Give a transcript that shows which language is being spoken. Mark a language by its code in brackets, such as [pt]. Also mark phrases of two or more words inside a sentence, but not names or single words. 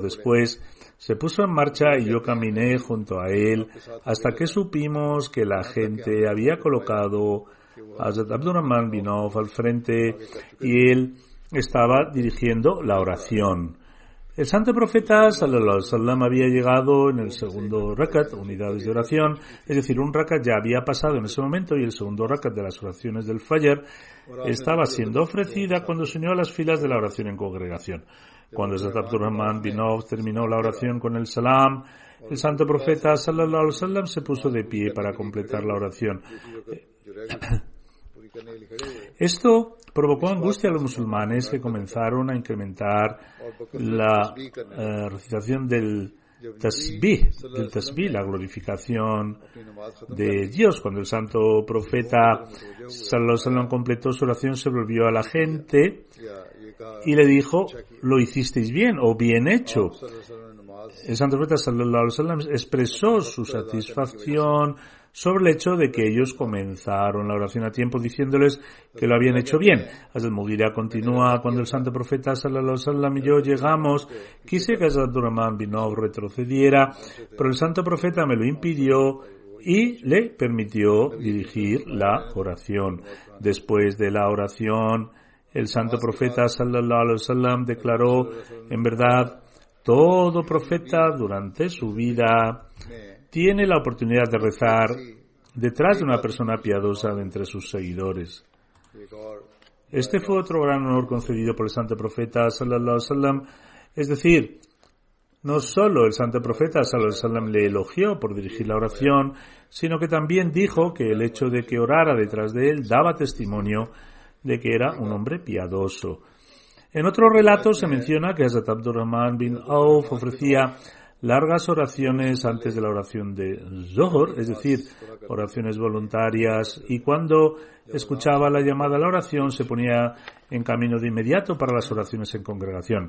[es] Después se puso en marcha y yo caminé junto a él hasta que supimos que la gente había colocado a Hazrat Abdurrahman bin Auf al frente y él estaba dirigiendo la oración. El santo profeta [ar] صلى الله عليه وسلم [es] había llegado en el segundo rakat, unidades de oración, es decir, un rakat ya había pasado en ese momento y el segundo rakat de las oraciones del Fajr estaba siendo ofrecida cuando se unió a las filas de la oración en congregación. Cuando Hazrat Abdurrahman bin Auf terminó la oración con el salam, el santo profeta [ar] صلى الله عليه وسلم [es] se puso de pie para completar la oración. Esto provocó angustia a los musulmanes, que comenzaron a incrementar la recitación del tasbih, la glorificación de Dios. Cuando el santo profeta [ar] صلى الله عليه وسلم [es] completó su oración, se volvió a la gente y le dijo: lo hicisteis bien o bien hecho. El santo profeta [ar] صلى الله عليه وسلم [es] expresó su satisfacción sobre el hecho de que ellos comenzaron la oración a tiempo, diciéndoles que lo habían hecho bien. Hazrat Mughira continúa: cuando el santo profeta [ar] صلى الله عليه وسلم [es] y yo llegamos, quise que Hazrat Abdurrahman bin Auf retrocediera, pero el santo profeta me lo impidió y le permitió dirigir la oración. Después de la oración, el santo profeta [ar] صلى الله عليه وسلم [es] declaró: en verdad, todo profeta durante su vida tiene la oportunidad de rezar detrás de una persona piadosa de entre sus seguidores. Este fue otro gran honor concedido por el santo profeta [ar] صلى الله عليه وسلم, [es] es decir, no solo el santo profeta [ar] صلى الله عليه وسلم [es] le elogió por dirigir la oración, sino que también dijo que el hecho de que orara detrás de él daba testimonio de que era un hombre piadoso. En otro relato se menciona que Hazrat Abdurrahman bin Auf ofrecía largas oraciones antes de la oración de Zohor, es decir, oraciones voluntarias, y cuando escuchaba la llamada a la oración se ponía en camino de inmediato para las oraciones en congregación.